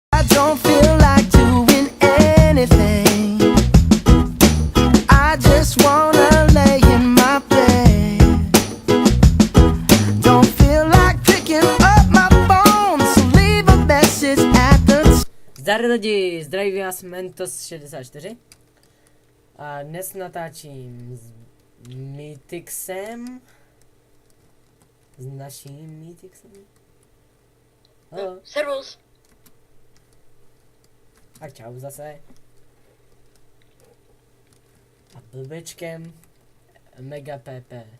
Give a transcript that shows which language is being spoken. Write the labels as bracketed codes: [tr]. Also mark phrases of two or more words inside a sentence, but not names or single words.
[en] don't feel like doing anything. I just wanna lay in my bed. Don't feel like picking up my phone, so leave a message at the [cs] Zdar lidi, zdraví vás Mentos64 a dnes natáčím s Mythixem, s naším Mythixem. Halo. Servus. A čau zase. A blbečkem Mega PP.